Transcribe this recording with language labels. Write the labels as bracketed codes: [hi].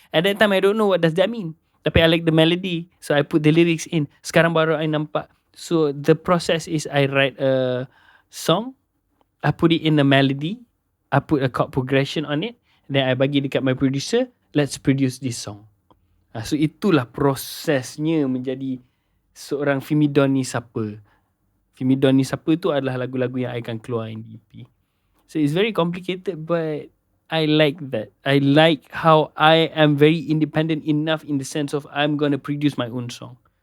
[en] At that time I don't know what does that mean. [ms] Tapi [en] I like the melody, so I put the lyrics in. [ms] Sekarang baru I nampak. [en] So the process is I write a song, I put it in a melody, I put a chord progression on it, then I [ms] bagi dekat [en] my producer, let's produce this song. [ms] So itulah prosesnya menjadi seorang Fimie Don ni siapa. Fimie Don ni siapa tu adalah lagu-lagu yang I akan keluar di EP. [en] So it's very complicated, but I like that. I like how I am very independent enough in the sense of I'm gonna produce my own song.